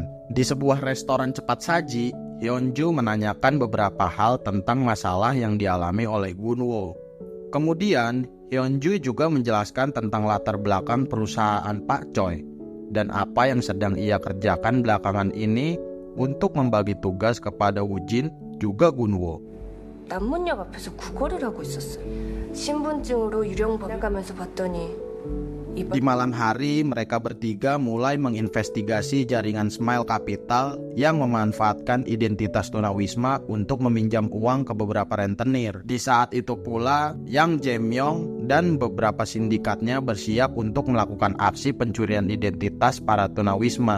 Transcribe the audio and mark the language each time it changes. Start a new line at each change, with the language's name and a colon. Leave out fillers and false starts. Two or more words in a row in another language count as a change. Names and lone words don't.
Indonesian: Di sebuah restoran cepat saji, Hyunju menanyakan beberapa hal tentang masalah yang dialami oleh Gunwo. Kemudian, Hyunju juga menjelaskan tentang latar belakang perusahaan Pak Choi dan apa yang sedang ia kerjakan belakangan ini untuk membagi tugas kepada Woo-jin juga Gunwo.
Korean: 남문역 앞에서 구걸을 하고 있었어. 신분증으로 유령 법 가면서 봤더니
Indonesian: Di malam hari, mereka bertiga mulai menginvestigasi jaringan Smile Capital yang memanfaatkan identitas tunawisma untuk meminjam uang ke beberapa rentenir. Di saat itu pula, Yang Jae-myung dan beberapa sindikatnya bersiap untuk melakukan aksi pencurian identitas para tunawisma.